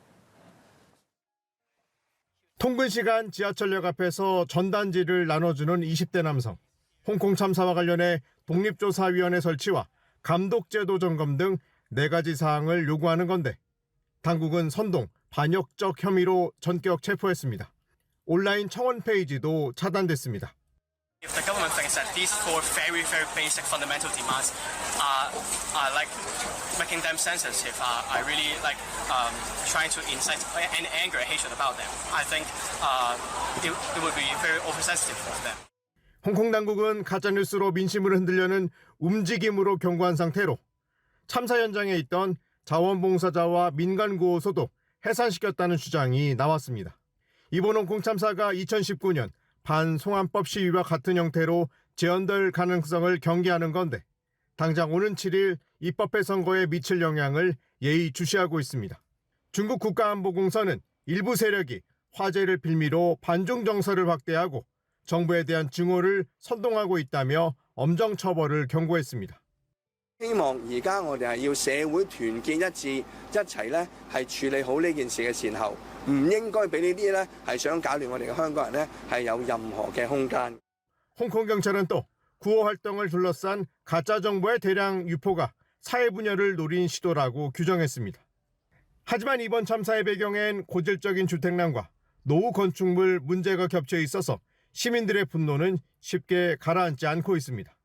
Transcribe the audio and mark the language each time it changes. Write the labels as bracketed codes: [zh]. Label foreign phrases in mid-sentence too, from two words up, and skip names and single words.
[ko] 통근 시간 지하철역 앞에서 전단지를 나눠주는 20대 남성. 홍콩 참사와 관련해 독립조사위원회 설치와 감독제도 점검 등 4가지 사항을 요구하는 건데 당국은 선동, 반역적 혐의로 전격 체포했습니다. 온라인 청원 페이지도 차단됐습니다. [en] If the government thinks that these four very basic fundamental demands are like making them sensitive, are really like trying to incite an anger and hatred about them, I think it would be very oversensitive of them. [ko] 홍콩 당국은 가짜뉴스로 민심을 흔들려는 움직임으로 경고한 상태로 참사 현장에 있던 자원봉사자와 민간구호소도 해산시켰다는 주장이 나왔습니다. 이번 홍콩 참사가 2019년 반송환법 시위와 같은 형태로 재현될 가능성을 경계하는 건데 당장 오는 7일 입법회 선거에 미칠 영향을 예의주시하고 있습니다. 중국 국가안보공사는 일부 세력이 화재를 빌미로 반중 정서를 확대하고 정부에 대한 증오를 선동하고 있다며 엄정 처벌을 경고했습니다. [yue] 希望而家我哋係要社會團結一致，一齊咧係處理好呢件事嘅善後，唔應該俾呢啲咧係想搞亂我哋嘅香港人咧係有任何嘅空間。 [ko] 홍콩 경찰은 또 구호 활동을 둘러싼 가짜 정보의 대량 유포가 사회 분열을 노린 시도라고 규정했습니다. 하지만 이번 참사의 배경엔 고질적인 주택난과 노후 건축물 문제가 겹쳐 있어서 시민들의 분노는 쉽게 가라앉지 않고 있습니다.